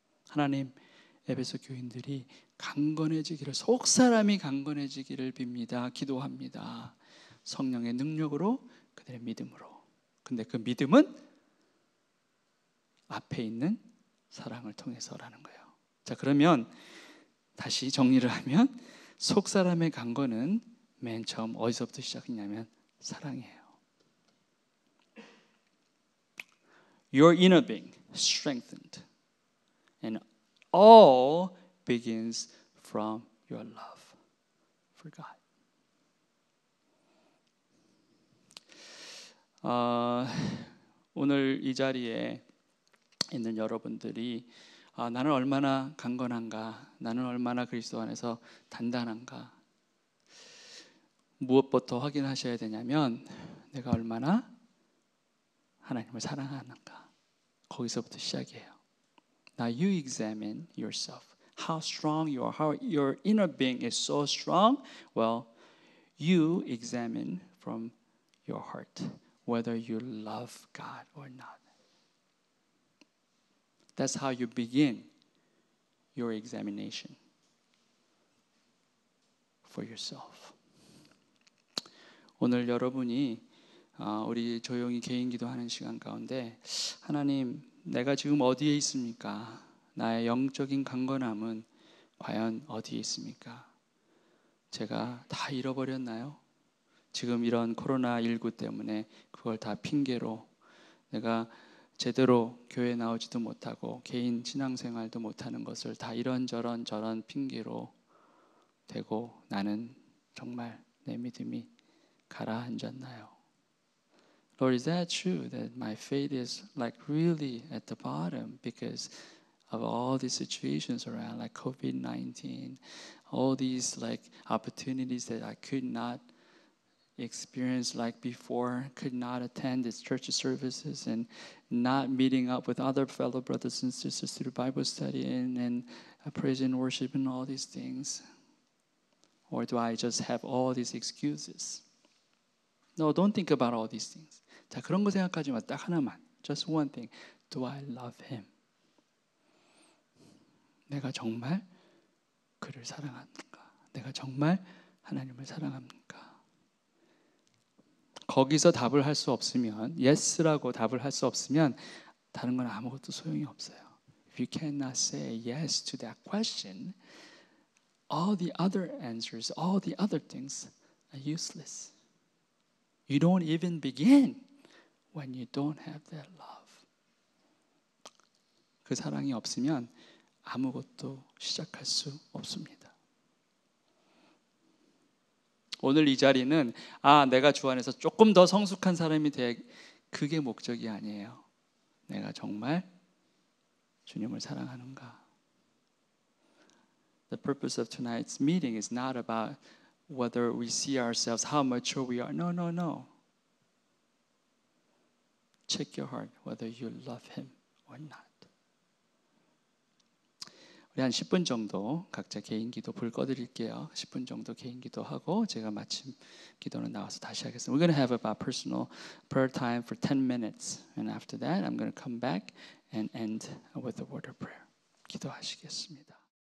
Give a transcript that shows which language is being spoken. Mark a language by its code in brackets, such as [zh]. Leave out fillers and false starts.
[ko] 하나님, 에베소 교인들이 강건해지기를, 속사람이 강건해지기를 빕니다. 기도합니다. 성령의 능력으로, 그들의 믿음으로. 근데 그 믿음은 앞에 있는 사랑을 통해서라는 거예요. 자, 그러면 다시 정리를 하면 속사람의 강건은 맨 처음 어디서부터 시작했냐면 사랑이에요. [en] Your inner being strengthened. And all begins from your love for God. [ko] 오늘 이 자리에 있는 여러분들이 나는 얼마나 강건한가, 나는 얼마나 그리스도 안에서 단단한가, 무엇부터 확인하셔야 되냐면 내가 얼마나 하나님을 사랑하는가, 거기서부터 시작이에요. [en] Now you examine yourself. How strong you are, how your inner being is so strong. Well, you examine from your heart whether you love God or not. That's how you begin your examination for yourself. [ko] 오늘 여러분이 우리 조용히 개인 기도하는 시간 가운데 하나님, 내가 지금 어디에 있습니까? 나의 영적인 강건함은 과연 어디에 있습니까? 제가 다 잃어버렸나요? 지금 이런 코로나19 때문에 그걸 다 핑계로 내가 제대로 교회 나오지도 못하고 개인 신앙생활도 못하는 것을 다 이런저런 저런 핑계로 대고 나는 정말 내 믿음이 가라앉았나요? [en] Lord, is that true that my faith is like really at the bottom because of all these situations around, like COVID-19, all these like opportunities that I could not experience like before, could not attend these church services and not meeting up with other fellow brothers and sisters through Bible study and praise and worship and all these things? Or do I just have all these excuses? No, don't think about all these things. [ko] 자, 그런 거 생각하지 마. 딱 하나만. [en] Just one thing. Do I love him? [ko] 내가 정말 그를 사랑합니까? 내가 정말 하나님을 사랑합니까? 거기서 답을 할 수 없으면, yes라고 답을 할 수 없으면 다른 건 아무것도 소용이 없어요. [en] If you cannot say yes to that question, all the other answers, all the other things are useless. You don't even begin when you don't have that love. [ko] 그 사랑이 없으면 아무것도 시작할 수 없습니다. 오늘 이 자리는 내가 주 안에서 조금 더 성숙한 사람이 돼, 그게 목적이 아니에요. 내가 정말 주님을 사랑하는가. [en] The purpose of tonight's meeting is not about whether we see ourselves, how mature we are. No, no, no. Check your heart whether you love him or not. [ko] 우리 한 10분 정도 각자 개인 기도 불 꺼드릴게요. 10분 정도 개인 기도하고 제가 마침 기도는 나와서 다시 하겠습니다. [en] We're going to have about personal prayer time for 10 minutes. And after that, I'm going to come back and end with a word of prayer. [ko] 기도하시겠습니다.